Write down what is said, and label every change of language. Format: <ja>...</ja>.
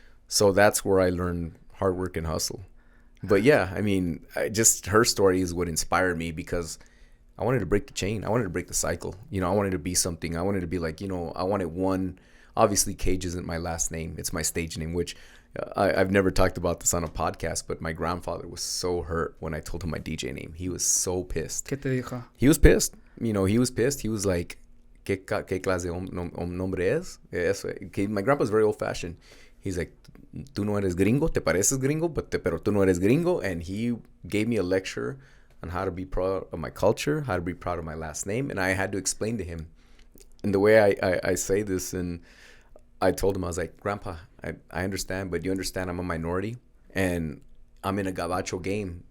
<en>So that's where I learned hard work and hustle. But yeah, I mean, just her story is what inspired me, because I wanted to break the chain. I wanted to break the cycle. I wanted to be something. I wanted to be like, I wanted one. Obviously, Kage isn't my last name. It's my stage name, which I've never talked about this on a podcast, but my grandfather was so hurt when I told him my DJ name. He was so pissed.</en> <es>¿Qué te dijo?</es> <en>He was pissed. He was pissed. He was like,</en> <es>¿Qué clase de nombre es?</es> <en>My grandpa's very old-fashioned. He's like,</en> <es>tú no eres gringo, te pareces gringo, pero tú no eres gringo.</es> <en>And he gave me a lecture on how to be proud of my culture, how to be proud of my last name. And I had to explain to him. And the way I say this, and I told him, I was like, Grandpa, I understand, but you understand I'm a minority and I'm in a Gabacho game.</en>